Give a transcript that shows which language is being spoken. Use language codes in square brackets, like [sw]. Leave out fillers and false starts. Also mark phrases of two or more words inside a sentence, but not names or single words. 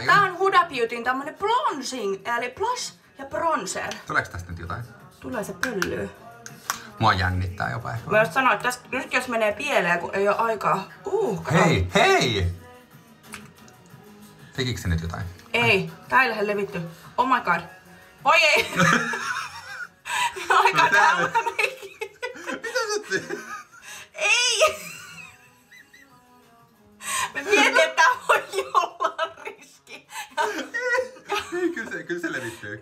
[fi] tää on Huda Beautyn tämmönen bronzing, eli blush ja bronzer. Tuleeko tästä nyt jotain? Tulee se pöllyy. Mua jännittää jopa ehkä. Mä just sanoin, että tästä, nyt jos menee pieleen, kun ei oo aikaa. Kato. Hei, hei! Tekikö se nyt jotain? Ei, tää ei lähde levitty. [en] Oh my god. [fi] Voi ei! Aika tää on Mitä sä teet? Ei! Me mietin, että tää voi olla riski. Ei, kyllä se levittyy.